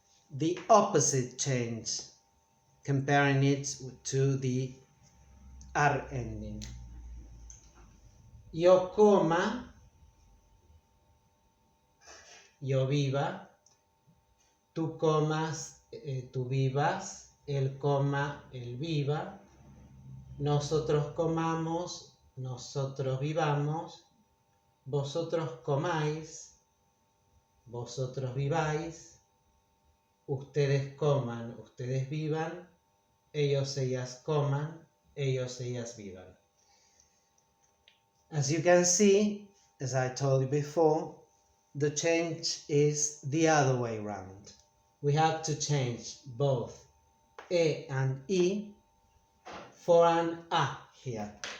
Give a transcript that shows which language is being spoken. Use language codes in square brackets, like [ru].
[en] The opposite change, comparing it to the R ending. [es] Yo coma, yo viva, tú comas, tú vivas, él coma, él viva, nosotros comamos, nosotros vivamos, vosotros comáis, vosotros viváis, ustedes coman, ustedes vivan, ellos, ellas coman, ellos, ellas vivan. [en] As you can see, as I told you before, the change is the other way around. We have to change both E and I for an A here.